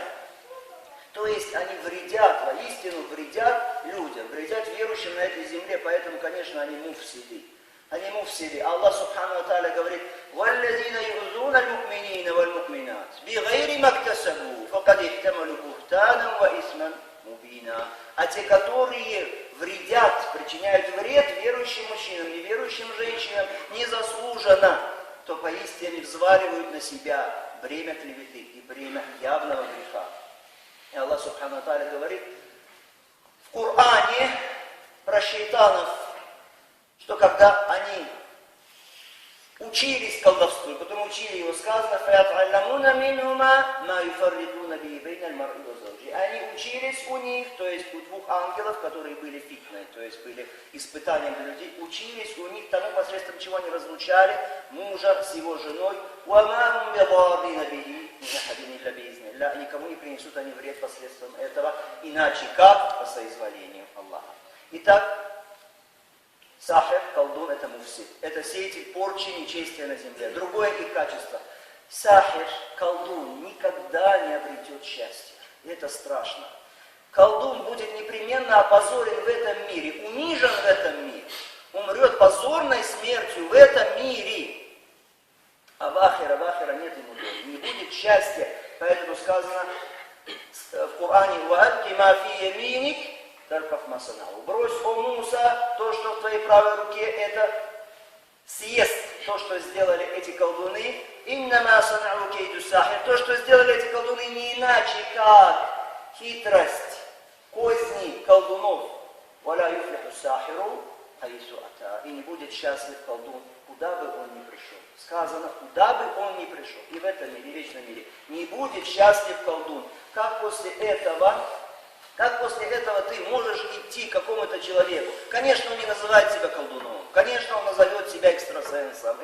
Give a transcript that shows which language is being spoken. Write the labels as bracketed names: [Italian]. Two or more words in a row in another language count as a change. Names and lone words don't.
[Russian] То есть они вредят, воистину вредят людям, вредят верующим на этой земле, поэтому, конечно, они муфсиды. Они муфсиды. [Arabic] الله سبحانه وتعالى [Russian] говорит: [Arabic] «والذين يؤذون المؤمنين والمؤمنات بغير ما اكتسبوا فقد احتملوا بهتانا وإثما مبينا». [Russian] А те, которые вредят, причиняют вред верующим мужчинам, неверующим женщинам, незаслуженно, то поистине взваливают на себя бремя клеветы и бремя явного греха. И [Arabic] الله سبحانه وتعالى [Russian] говорит в Коране про шейтанов, что когда они учились колдовству, потом учили его, сказано: [Arabic] «فيتعلمون منهما ما يفرقون به بين المرء وزوجه». [Russian] Они учились у них, то есть у двух ангелов, которые были фитной, то есть были испытанием для людей, учились у них тому, посредством чего они разлучали мужа с его женой. [Arabic] «وما هم بضارين به من أحد إلا بإذن الله». [Russian] Никому не принесут они вред посредством этого, иначе как по соизволению Аллаха. Итак, сахир, колдун — это муфсид. Это сеятель порчи, нечестия на земле. Другое их качество. Сахир, колдун, никогда не обретет счастья. И это страшно. Колдун будет непременно опозорен в этом мире, унижен в этом мире. Умрет позорной смертью в этом мире. А в ахира нет ему доли. Не будет счастья. Поэтому сказано в Коране: [Arabic] «وألق ما في يمينك». [Russian] Брось, о Муса, то, что в твоей правой руке, это съест то, что сделали эти колдуны. [Arabic] إنما صنعوا كيد ساحر. [Russian] То, что сделали эти колдуны, не иначе, как хитрость, козни колдунов. [Arabic] ولا يفلح الساحر حيث أتى. [Russian] И не будет счастлив колдун, куда бы он ни пришел. Сказано, куда бы он ни пришел. И в этом мире, в вечном мире. Не будет счастлив колдун. Как после этого ты можешь идти к какому-то человеку? Конечно, он не называет себя колдуном. Конечно, он назовет себя экстрасенсом.